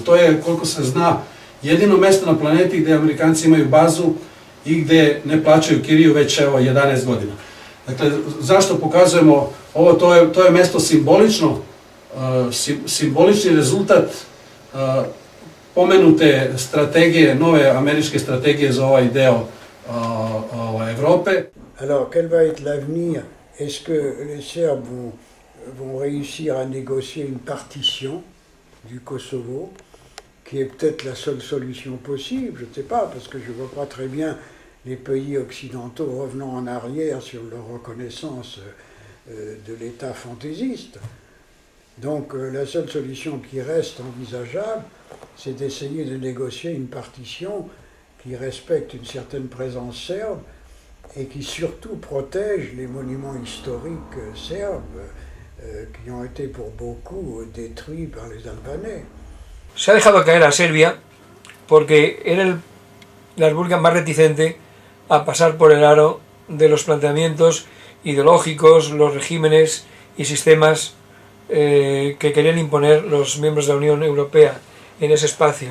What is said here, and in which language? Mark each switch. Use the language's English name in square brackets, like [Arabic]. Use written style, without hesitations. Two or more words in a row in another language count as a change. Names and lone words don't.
[Serbian] To je, koliko se zna, jedino mesto na planeti gdje Amerikanci imaju bazu i gdje ne plaćaju kiriju već 11 godina. Dakle, zašto pokazujemo ovo, to je mesto simbolično, simbolični rezultat pomenute strategije, nove američke strategije za ovaj deo Evrope. [French] Alors, quel va être l'avenir? Est-ce que les Serbes vont réussir à négocier une partition du Kosovo, qui est peut-être la seule solution possible? Je ne sais pas, parce que je ne vois pas très bien les pays occidentaux revenant en arrière sur leur reconnaissance de l'État fantaisiste. Donc la seule solution qui reste envisageable, c'est d'essayer de négocier une partition qui respecte une certaine présence serbe et qui surtout protège les monuments historiques serbes qui ont été pour beaucoup détruits par les Albanais. [Spanish] Se ha dejado caer a Serbia porque era la república más reticente a pasar por el aro de los planteamientos ideológicos, los regímenes y sistemas que querían imponer los miembros de la Unión Europea en ese espacio.